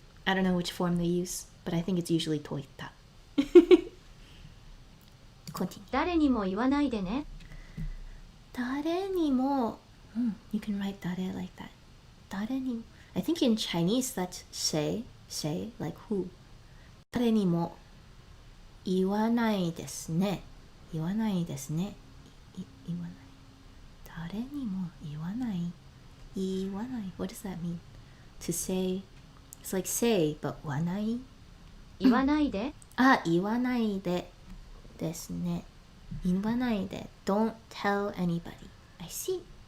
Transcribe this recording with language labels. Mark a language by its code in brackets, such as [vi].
[en] I don't know which form they use, but I think it's usually [ja] と言った [en] Continue. [ja] 誰にも言わないでね。誰にも [en] You can write 誰 like that. [ja] 誰にも [en] I think in Chinese that's say, like who. [ja] 誰にも言わないですね。言わないですね。言わない。誰にも言わない。言わない。 [en] What does that mean? To say, it's like say, but [ja] 言わない。言わないで。言わないでですね。言わないで。 [en] Don't tell anybody. I see.